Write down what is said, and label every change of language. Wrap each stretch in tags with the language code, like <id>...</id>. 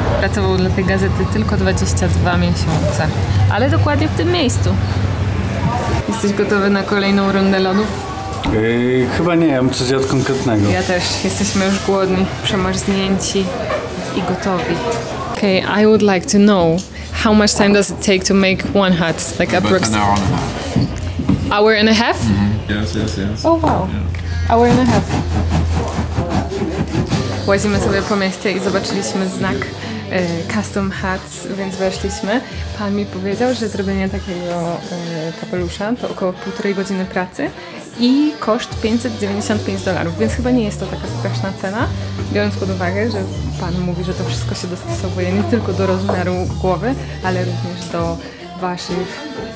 <pl>Pracował dla tej gazety tylko 22 miesiące, ale dokładnie w tym miejscu. Jesteś gotowy na kolejną rundę lodów? Chyba nie, ja bym coś zjadł konkretnego. Ja też. Jesteśmy już głodni, przemarznięci i gotowi.</pl> <en>Okay, I would like to know how much time does it take to make one hut? Like approximately an hour and a half. Hour and a half? Yes. Oh wow. Hour and a half.</en> <pl>Łazimy sobie po mieście i zobaczyliśmy znak custom hats, więc weszliśmy. Pan mi powiedział, że zrobienie takiego kapelusza to około 1,5 godziny pracy i koszt $595, więc chyba nie jest to taka straszna cena, biorąc pod uwagę, że Pan mówi, że to wszystko się dostosowuje nie tylko do rozmiaru głowy, ale również do Waszych</pl>